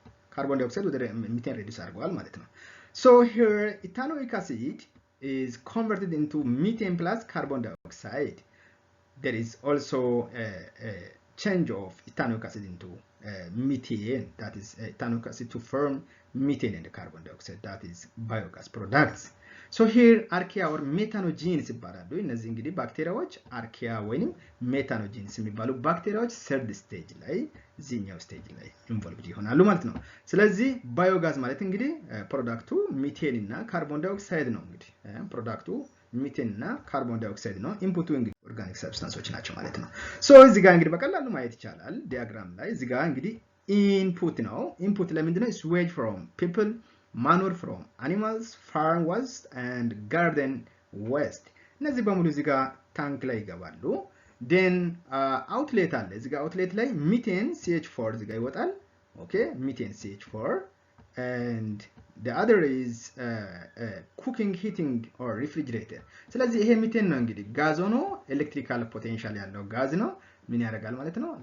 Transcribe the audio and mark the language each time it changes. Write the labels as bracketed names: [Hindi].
[English] Carbon dioxide with methane reduce arጓል [Amharic] ማለት ነው. [English] So here ethanoic acid is converted into methane plus carbon dioxide. There is also a change of ethanoic acid into methane, that is ethanoic acid to form methane and carbon dioxide, that is biogas products. So here archaea or methanogenes [Amharic] ይባላሉ። እነዚህ እንግዲህ ባክቴሪያዎች አርኪያ ወይንም ሜታኖጂንስ የሚባሉ ባክቴሪያዎች ሰርድ ስቴጅ ላይ እዚህኛው ስቴጅ ላይ ኢንቮልቭድ ይሆናሉ ማለት ነው። ስለዚህ ባዮጋዝ ማለት እንግዲህ ፕሮዳክቱ ሚቴን እና ካርቦን ዳይኦክሳይድ ነው። እንግዲህ ፕሮዳክቱ ሚቴን እና ካርቦን ዳይኦክሳይድ ነው። ኢንፑቱ እንግዲህ ኦርጋኒክ ሰብስታንሶች ናቸው ማለት ነው። ሶ እዚህ ጋር እንግዲህ በቀላሉ ማየት ይቻላል ዲያግራም ላይ። እዚህ ጋር እንግዲህ ኢንፑት ነው። ኢንፑት ለምንድን ነው? [English] ስዌጅ ፍሮም ፒፕል፣ manure from animals, farm waste and garden waste. [Amharic] እነዚህ በሙሉ እዚህ ጋር ታንክ ላይ ይገባሉ። then outlet አለ። እዚህ ጋር outlet ላይ methane CH4 እዚህ ጋር ይወጣል። [English] okay, methane CH4 and the other is cooking, heating or refrigerator. [Amharic] ስለዚህ ይሄ ሚቴን ነው እንግዲህ ጋዝ ሆኖ ኤሌክትሪካል ፖቴንሻል ያለው ጋዝ ነው። ምን ያደርጋል ማለት ነው?